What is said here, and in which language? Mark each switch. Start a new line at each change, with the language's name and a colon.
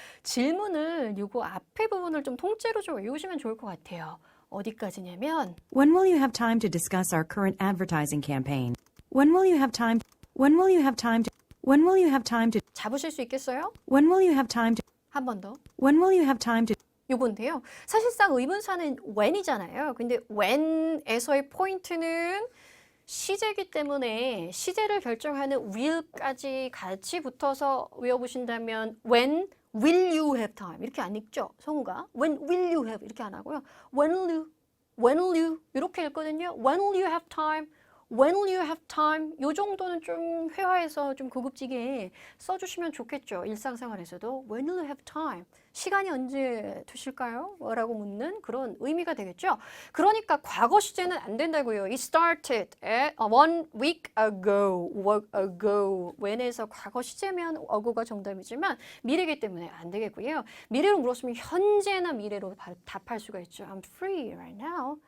Korean: 질문을 요거 앞에 부분을 좀 통째로 좀 외우시면 좋을 것 같아요. 어디까지냐면
English: When will you have time to discuss our current advertising campaign? When will you have time to When will you have time to When will you have time to
Korean: 잡으실 수 있겠어요?
English: When will you have time to
Korean: 한 번 더.
English: When will you have time to
Korean: 요건데요. 사실상 의문사는 when이잖아요. 근데 when에서의 포인트는 시제이기 때문에 시제를 결정하는 will까지 같이 붙어서 외워보신다면
English: when will you have time
Korean: 이렇게 안 읽죠. 성우가
English: when will you have
Korean: 이렇게 안 하고요.
English: when will you
Korean: 이렇게 읽거든요.
English: when will you have time When will you have time?
Korean: 요 정도는 좀 회화에서 좀 고급지게 써주시면 좋겠죠. 일상생활에서도
English: When will you have time?
Korean: 시간이 언제 되실까요? 라고 묻는 그런 의미가 되겠죠. 그러니까 과거 시제는 안 된다고요.
English: It started at 1 week ago.
Korean: when에서 과거 시제면 ago가 정답이지만 미래이기 때문에 안 되겠고요. 미래로 물었으면 현재나 미래로 답할 수가 있죠.
English: I'm free right now.